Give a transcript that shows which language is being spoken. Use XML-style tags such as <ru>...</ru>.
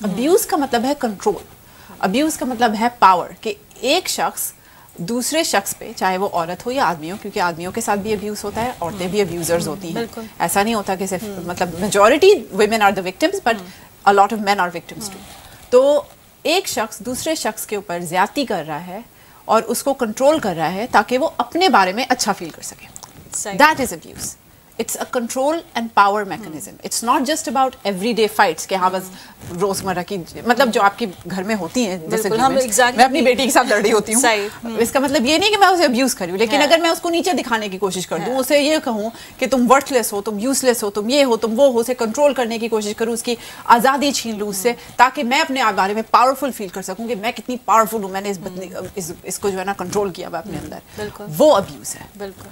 <ur>Abuse کا مطلب ہے کنٹرول, ابیوز کا مطلب ہے پاور, کہ ایک شخص دوسرے شخص پہ, چاہے وہ عورت ہو یا آدمی ہو, کیونکہ آدمیوں کے ساتھ بھی ابیوز ہوتا ہے, عورتیں بھی ابیوزرز ہوتی ہیں, ایسا نہیں ہوتا کہ صرف مطلب</ur> <en>Majority women are the victims, but a lot of men are victims too.</en> <ur>تو ایک شخص دوسرے شخص کے اوپر زیادتی کر رہا ہے اور اس کو کنٹرول کر رہا ہے تاکہ وہ اپنے بارے میں اچھا فیل کر سکے.</ur> <en>That is abuse. It's a control and power mechanism. It's not just about everyday fights</en> <ur>کہ ہاں بس روزمرہ کی, مطلب جو آپ کے گھر میں ہوتی ہیں, جیسے میں اپنی بیٹی کے ساتھ لڑ رہی ہوتی ہوں, اس کا مطلب یہ نہیں کہ میں اسے ابیوز کر رہی ہوں, لیکن اگر میں اس کو نیچے دکھانے کی کوشش کر دوں, اسے یہ کہوں کہ تم ورتھ لیس ہو, تم یوز لیس ہو, تم یہ ہو, تم وہ ہو, اسے کنٹرول کرنے کی کوشش کروں, اس کی آزادی چھین لوں اس سے, تاکہ میں اپنے بارے میں پاورفل فیل کر سکوں کہ میں کتنی پاورفل ہوں, میں نے اس کو جو ہے نا کنٹرول کیا ہوا اپنے اندر, وہ ابیوز ہے.</ur>